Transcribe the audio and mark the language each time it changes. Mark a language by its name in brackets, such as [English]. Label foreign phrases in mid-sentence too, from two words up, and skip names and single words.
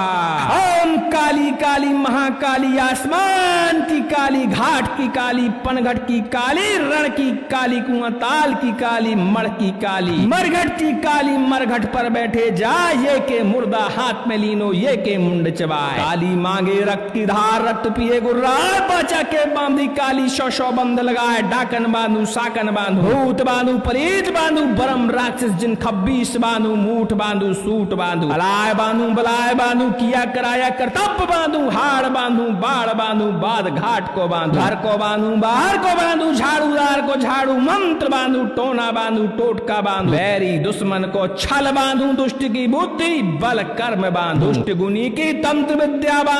[Hindi] ओम काली काली महाकाली, आसमान की काली, घाट की काली, पनघट की काली, रण की काली, कुआंताल की काली, मण की काली, मरघट की काली, मरघट पर बैठे जाए। ये के मुर्दा हाथ में लीनो, ये के मुंड चबाए। काली मांगे रक्त की धार, रक्त पिए गुर्राए, बाचा के बांधी काली, 100 बंध लगाए। डाकन बांधू, साकन बांधू, भूत बांधू, पलीत बांधू, बरम राक्षस जिन 26 बांधू, मूठ बांधू, सूट बांधू, अलाय बांधू, बलाय बांधू, किया कराया कर्तव्य बांधू, हाड़ बांधू, बाढ़ बांधू, बाद घाट को बांधू, घर को बांधू, बाहर को बांधू, झाड़ूदार को झाड़ू मंत्र बांधू, टोना बांधू, टोटका बांधू, बैरी दुश्मन को छल बांधू, दुष्ट की बुद्धि बल कर्म बांधू, दुष्ट गुनी की तंत्र विद्या बांधू।